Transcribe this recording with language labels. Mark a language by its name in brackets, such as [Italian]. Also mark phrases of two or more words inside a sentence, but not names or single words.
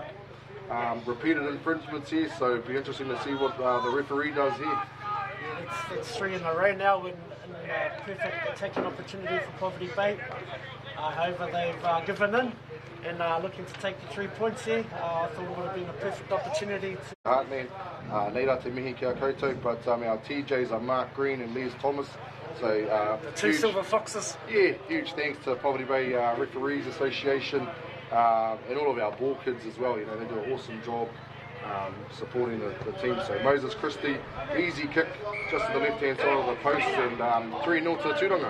[English] Repeated infringements here, so it'll be interesting to see what the referee does here. Yeah, it's 3 in a row now in perfect attacking opportunity for Poverty Bay. However, they've given in and looking to take the 3 points here. I thought it would have been a perfect opportunity to... Heartland, [Māori] Neira te mihi kia koutou, [English] but our TJs are Mark Green and Les Thomas. So, the 2 Silver Foxes. Yeah, huge thanks to Poverty Bay Referees Association and all of our ball kids as well. You know, they do an awesome job supporting the team. So Moses Christie, easy kick just to the left-hand side of the post, and 3-0 to Tūranga.